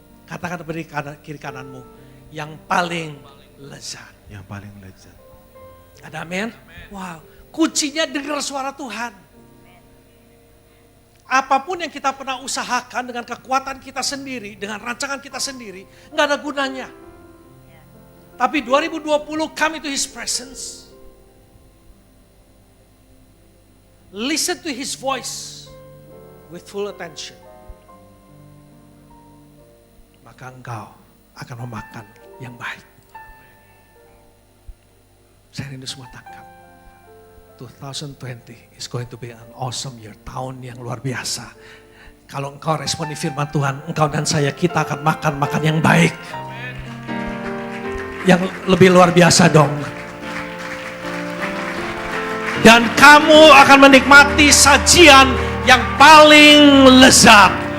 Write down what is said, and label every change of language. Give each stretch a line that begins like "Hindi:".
Indonesian: Katakan beri kiri kananmu, yang paling lezat. Yang paling lezat. Ada amin? Wow, kuncinya dengar suara Tuhan. Apapun yang kita pernah usahakan dengan kekuatan kita sendiri, dengan rancangan kita sendiri, nggak ada gunanya.
English: Tapi 2020 come to His presence. Listen to His voice with full attention.
Indonesian: Maka engkau akan memakan yang baik. Saya rindu semua tangkap.
English: 2020 is going to be an awesome year.
Indonesian: Tahun yang luar biasa. Kalau engkau responi firman Tuhan, engkau dan saya, kita akan makan yang baik. Yang lebih luar biasa dong. Dan kamu akan menikmati sajian yang paling lezat.